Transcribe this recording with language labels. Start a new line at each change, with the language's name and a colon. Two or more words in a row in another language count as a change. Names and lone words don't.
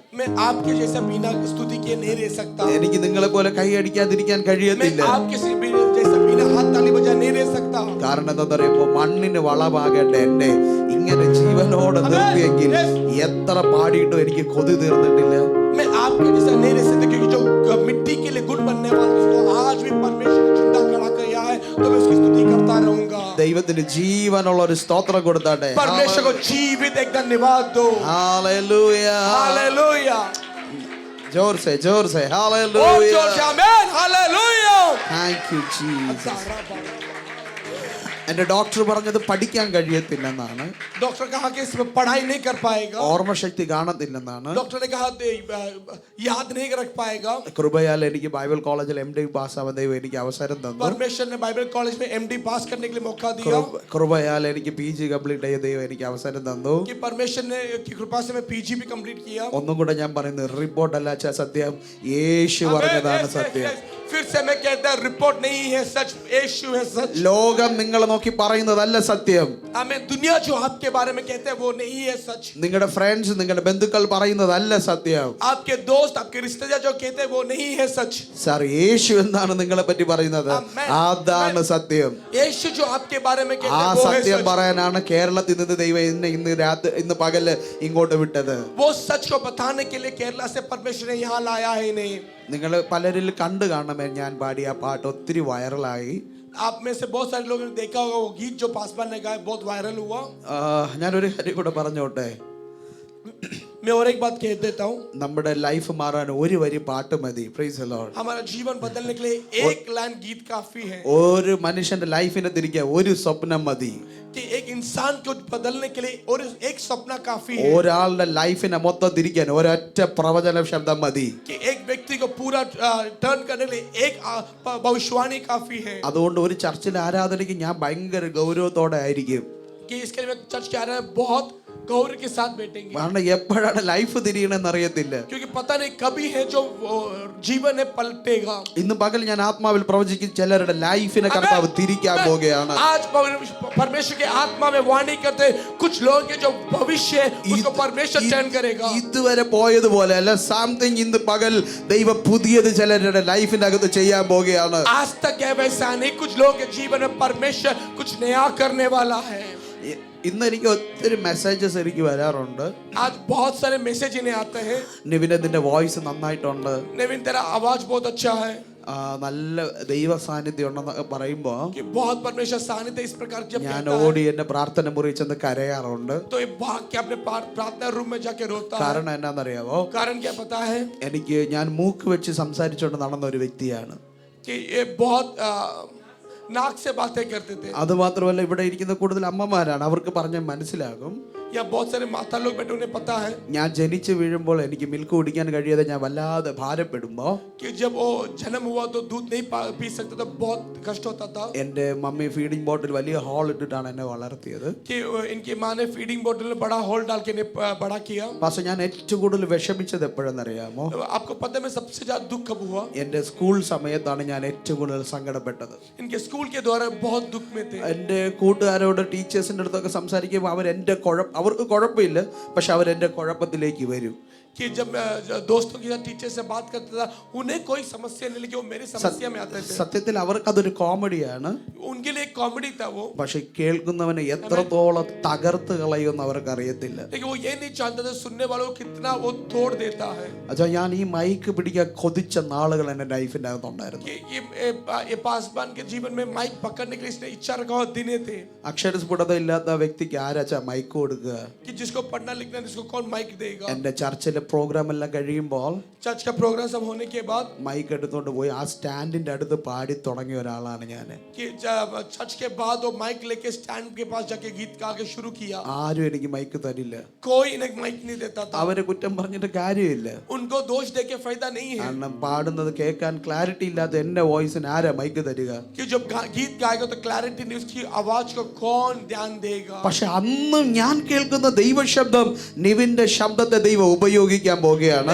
Malayalam: എനിക്ക് നിങ്ങളെ പോലെ കൈയടിക്കാതിരിക്കാൻ കഴിയത്തില്ല. കാരണം എന്താ പറയുമ്പോ മണ്ണിന് വളമാകേണ്ട എന്നെ ഇങ്ങനെ ജീവനോടെ നിർത്തിയെങ്കിൽ എത്ര പാടിയിട്ടും എനിക്ക് കൊതി തീർന്നിട്ടില്ല.
Hindi: मैं आपके जैसा नहीं रह सकता, क्योंकि जो मिट्टी के लिए गुण बनने वाला उसको आज भी परमेश्वर ने जिंदा खड़ा किया है, तो मैं उसकी स्तुति करता रहूंगा।
Malayalam: ദൈവത്തിന് ജീവനുള്ള ഒരു സ്തോത്രം കൊടുത്താട്ടെ.
Hindi: परमेश्वर को जीवित एक धन्यवाद दो। हालेलुया हालेलुया, जोर से हालेलुया, और जोर से आमीन, हालेलुया।
English: Thank you Jesus.
Malayalam: എന്റെ ഡോക്ടർ പറഞ്ഞത് പഠിക്കാൻ കഴിയത്തില്ലെന്നാണ്.
Hindi: डॉक्टर कहा कि इसमें पढ़ाई नहीं कर पाएगा.
Malayalam: ഓർമ്മശക്തി കാണത്തില്ലെന്നാണ്.
Hindi: डॉक्टर ने कहा याद नहीं रख पाएगा.
Malayalam: കൃപയാൽ എനിക്ക് ബൈബിൾ കോളേജിൽ MD പാസ്സാവാൻ ദൈവം എനിക്ക് അവസരം തന്നു.
Hindi: परमेश्वर ने बाइबल कॉलेज में MD पास करने के लिए मौका दिया.
Malayalam: കൃപയാൽ എനിക്ക് PG കംപ്ലീറ്റ് ചെയ്യ ദൈവം എനിക്ക് അവസരം തന്നു.
Hindi: कि परमेश्वर ने की कृपा से मैं PG भी कंप्लीट किया.
Malayalam: ഒന്നും കൂടെ ഞാൻ പറയുന്നത് റിപ്പോർട്ട് അല്ല സത്യം, യേശു പറഞ്ഞതാണ് സത്യം.
Hindi: फिर से मैं कहता हूं रिपोर्ट नहीं है सच, यीशु है सच.
Malayalam: ലോകം നിങ്ങളെ നോക്കി പറയുന്നതല്ല സത്യം.
Hindi: हमें दुनिया जो आपके बारे में कहते हैं वो नहीं है सच.
Malayalam: നിങ്ങളുടെ ഫ്രണ്ട്സ് നിങ്ങളുടെ ബന്ധുക്കൾ പറയുന്നതല്ല സത്യം.
Hindi: आपके दोस्त आपके रिश्तेदार जो कहते हैं वो नहीं है सच.
Malayalam: സാർ യേശു എന്നാണ് നിങ്ങളെ പറ്റി പറയുന്നത്, അതാണ് സത്യം.
Hindi: यीशु जो आपके बारे में कहते ആ हैं वो है
Malayalam: സത്യം
Hindi: सच.
Malayalam: പറയാനാണ് കേരളത്തിൽ നിന്ന് ദൈവം ഇന്ന് പകല് ഇങ്ങോട്ട് വിട്ടത്.
Hindi: वो सच को बताने के लिए केरला से परमेश्वर ने यहाँ लाया है. नहीं,
Malayalam: നിങ്ങൾ പലരിൽ കണ്ടു കാണമേ, ഞാൻ പാടിയ ആ പാട്ട് ഒത്തിരി വൈറലായി.
Hindi: आप में से बहुत सारे लोगों ने देखा होगा वो गीत जो पासवान ने गाया बहुत वायरल हुआ.
Malayalam: ഞാനൊരു കാര്യം കൂടെ പറഞ്ഞോട്ടെ.
Hindi: मैं और एक बात कह देता हूँ.
Malayalam: നമ്മുടെ ലൈഫ് മാറാൻ ഒരു വരി പാട്ട് മതി.
English: Praise the Lord.
Hindi: हमारा जीवन बदलने के लिए एक लाइन गीत काफी है.
Malayalam: ഒരു മനുഷ്യന്റെ ലൈഫിനെ തിരിക്കാൻ ഒരു സ്വപ്നം മതി.
Hindi: कि एक इंसान को बदलने के लिए और एक सपना काफी है.
Malayalam: ഒരാളുടെ ലൈഫിനെ മൊത്തം തിരിക്കാൻ ഒരൊറ്റ പ്രവചന ശബ്ദം മതി.
Hindi: कि एक व्यक्ति को पूरा टर्न करने के लिए एक भविष्यवाणी काफी है.
Malayalam: അതുകൊണ്ട് ഒരു ചർച്ചിലെ ആരാധനയ്ക്ക് ഞാൻ ഭയങ്കര ഗൗരവത്തോടെ ആയിരിക്കും.
Hindi: कि इसके लिए चर्च के आ रहे हैं बहुत गौरव के साथ बैठेंगे.
Malayalam: കാരണം എപ്പോഴാണ് ലൈഫ് തിരിയണമെന്ന് അറിയത്തില്ല.
Hindi: क्योंकि पता नहीं कभी है जो जीवन है पलटेगा.
Malayalam: ഇന്ന് പകൽ ഞാൻ ആത്മാവിൽ പ്രവചിക്കും, ചിലരുടെ ലൈഫിനെ കർത്താവ് തിരിക്കാൻ പോകുകയാണ്.
Hindi: आज परमेश्वर के आत्मा में वाणी करते कुछ लोग के जो भविष्य है उसको परमेश्वर टर्न करेगा.
Malayalam: ഇതുവരെ പോയതുപോലെ അല്ല, സംതിങ് ഇന്ന് പകൽ ദൈവം പുതിയത് ചിലരുടെ ലൈഫിന്റെ അകത്ത് ചെയ്യാൻ പോകുകയാണ്.
Hindi: आज तक है वैसा नहीं, कुछ लोगों के जीवन में परमेश्वर कुछ नया करने वाला है.
Malayalam: ഇന്ന് എനിക്ക് ഒത്തിരി മെസ്സേജസ് എനിക്ക് വരാറുണ്ട്.
Hindi: आज बहुत सारे मैसेज इन्हें आते हैं.
Malayalam: നിവിൻ നിന്റെ വോയിസ് നന്നായിട്ടുണ്ട്,
Hindi: नवीन तेरा आवाज बहुत अच्छा है.
Malayalam: നല്ല ദൈവ സാന്നിധ്യം ഉണ്ടെന്നൊക്കെ പറയുമ്പോ
Hindi: कि बहुत परमेश्वर सानिध्य इस प्रकार जब
Malayalam: ഞാൻ
Hindi: कहता है
Malayalam: ഓടി എന്റെ പ്രാർത്ഥന മുറി ചെന്ന് കരയാറുണ്ട്.
Hindi: तो ये भाग के अपने प्रार्थना रूम में जाके रोता है.
Malayalam: കാരണം എന്നാന്നറിയാവോ?
Hindi: कारण क्या पता है?
Malayalam: ഞാൻ മൂക്ക് വെച്ച് സംസാരിച്ചുകൊണ്ട് നടന്ന ഒരു വ്യക്തിയാണ്.
Hindi: कि ये बहुत नाक से बातें करते थे.
Malayalam: അത് മാത്രമല്ല, ഇവിടെ ഇരിക്കുന്ന കൂടുതൽ അമ്മമാരാണ്, അവർക്ക് പറഞ്ഞാൽ മനസ്സിലാകും.
Hindi: या बहुत सारे माता लोग बैठे उन्हें पता है
Malayalam: ഞാൻ ജനിച്ചു വീഴുമ്പോൾ എനിക്ക് മിൽക്ക് കുടിക്കാൻ കഴിയാതെ ഞാൻ വല്ലാതെ ഭാരപ്പെടുമ്പോ
Hindi: कि जब वो जन्म हुआ तो दूध नहीं पी सकता था, बहुत कष्ट होता था.
Malayalam: എന്റെ മമ്മി
English: feeding bottle
Malayalam: വലിയ ഹോൾ ഇട്ടിട്ടാണ് എന്നെ വളർത്തിയത്.
Hindi: कि इनकी माँ ने फीडिंग बोतल में बड़ा होल डाल के इन्हें बड़ा किया.
Malayalam: പക്ഷെ ഞാൻ ഏറ്റവും കൂടുതൽ വിഷമിച്ചത് എപ്പോഴെന്നറിയാമോ?
Hindi: आपको पता है मैं सबसे ज्यादा दुख कब हुआ?
Malayalam: എന്റെ സ്കൂൾ സമയത്താണ് ഞാൻ ഏറ്റവും കൂടുതൽ സങ്കടപ്പെട്ടത്.
Hindi: इनके स्कूल के दौरान बहुत दुख में थे.
Malayalam: എന്റെ കൂട്ടുകാരോട് ടീച്ചേഴ്സിന്റെ അടുത്തൊക്കെ സംസാരിക്കുമ്പോൾ അവർക്ക് കുഴപ്പമില്ല, പക്ഷെ അവരെന്റെ കുഴപ്പത്തിലേക്ക് വരും.
Hindi: कि जब दोस्तों के साथ टीचर से बात करता था उन्हें कोई समस्या नहीं, लेकिन वो मेरी समस्या में आते थे.
Malayalam: സത്യത്തിൽ അവർക്ക് അതൊരു കോമഡിയാണ്.
Hindi: उनके लिए कॉमेडी था वो.
Malayalam: പക്ഷെ കേൾക്കുന്നവനെ എത്രത്തോളം തകർത്ത് കളയുമെന്ന് അവർക്ക് അറിയത്തില്ല.
Hindi: लेकिन वो ये नहीं जानता था सुनने वालों को कितना वो तोड़ देता है.
Malayalam: അച്ഛാ, ഞാൻ ഈ മൈക്ക് പിടിക്കാൻ കൊതിച്ച നാളുകൾ എന്റെ ലൈഫിന്റെ അകത്തുണ്ടായിരുന്നു.
Hindi: कि ये पासवान के जीवन में माइक पकड़ने के लिए इसने इच्छा रखा हुआ दिन थे.
Malayalam: അക്ഷരസ്ഫുടത ഇല്ലാത്ത വ്യക്തിക്ക് ആരാച്ചാ മൈക്ക് കൊടുക്കുക?
Hindi: कि जिसको पढ़ना लिखना जिसको कौन माइक देगा?
Malayalam: എന്റെ ചർച്ചിലെ പ്രോഗ്രാം എല്ലാം കഴിയുമ്പോൾ
Hindi: चर्च का प्रोग्राम सब होने के बाद
Malayalam: മൈക്ക് എടുത്തോണ്ട് പോയി ആ സ്റ്റാൻഡിന്റെ അടുത്ത് പാടി തുടങ്ങിയ ഒരാളാണ് ഞാൻ.
Hindi: कि चर्च के बाद वो माइक लेके स्टैंड के पास जाके गीत गा के शुरू किया.
Malayalam: ആരും എനിക്ക് മൈക്ക് തരില്ല.
Hindi: कोई इन्हें माइक नहीं देता था.
Malayalam: അവരെ കുറ്റം പറഞ്ഞിട്ട് കാര്യമില്ല.
Hindi: उनको दोष देके फायदा नहीं है.
Malayalam: കാരണം പാടുന്നത് കേൾക്കാൻ ക്ലാരിറ്റി ഇല്ലാത്ത എന്റെ വോയിസിന് ആരാ മൈക്ക് തരിക?
Hindi: कि जब गीत गाएगा तो क्लैरिटी नहीं, उसकी आवाज को कौन ध्यान देगा?
Malayalam: പക്ഷെ അന്നും ഞാൻ കേൾക്കുന്ന ദൈവശബ്ദം, നിവിന്റെ ശബ്ദത്തെ ദൈവം ഉപയോഗിക്കാൻ പോകുകയാണ്.